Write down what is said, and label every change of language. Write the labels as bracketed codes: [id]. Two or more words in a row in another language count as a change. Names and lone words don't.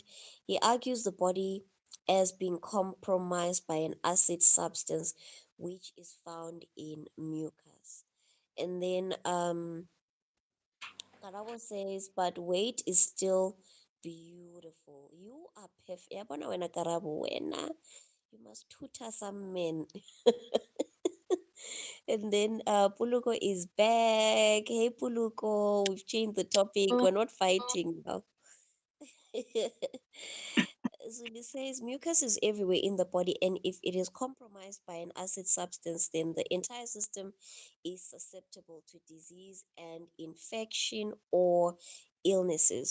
[en] He argues the body as being compromised by an acid substance which is found in mucus. And then Karabo says, but weight is still beautiful. You are perfect. [zu] Yabona wena Karabo wena. [en] You must tutor some men. And then Puluko is back. Hey Puluko, we've changed the topic. Oh, We're not fighting now. Zuli says mucus is everywhere in the body, and if it is compromised by an acid substance, then the entire system is susceptible to disease and infection or illnesses.